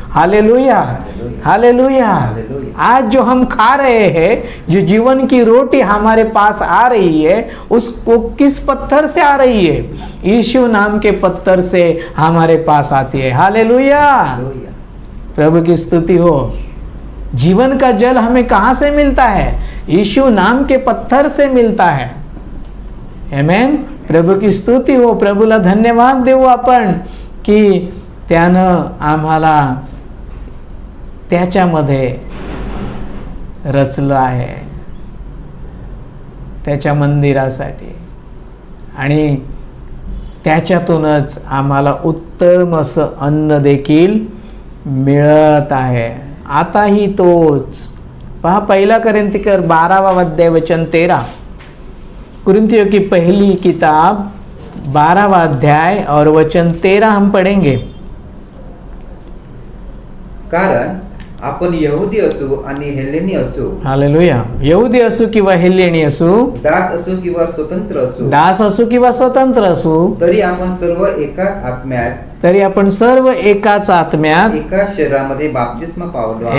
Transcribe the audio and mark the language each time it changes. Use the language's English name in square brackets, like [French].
[Hindi] Hallelujah, hallelujah. आज जो हम खा रहे हैं, जो जीवन की रोटी हमारे पास आ रही है, उसको किस पत्थर से आ रही है? यीशु नाम के पत्थर से हमारे पास आती है। हालेलुया। प्रभु की स्तुति हो। जीवन का जल हमें कहां से मिलता है? यीशु नाम के पत्थर से मिलता है। आमेन। प्रभु की स्तुती हो। [Marathi] प्रभूला धन्यवाद देऊ आपण की त्यानं आम्हाला त्याच्यामध्ये रचलं आहे, त्याच्या मंदिरासाठी, आणि त्याच्यातूनच आम्हाला उत्तम असं अन्न देखील मिळत आहे। आताही तोच। पहा 1 कोरिन्थीकर 12 अध्याय वचन 13। [Hindi] कुरिन्थियों की पहली किताब 12 अध्याय और वचन 13 हम पढ़ेंगे। [Marathi] कारण आपण यहुदी असू आणि हेलेनी असू, हालेलुया. यहुदी असू किंवा हेलेनी असू, दास असू किंवा स्वतंत्र असू, दास असू किंवा स्वतंत्र असू, तरी आपण सर्व एकाच आत्म्यात, तरी आपण सर्व एकाच आत्म्यात, एकाच शरीरामध्ये बाप्तिस्मा पावलो आहोत.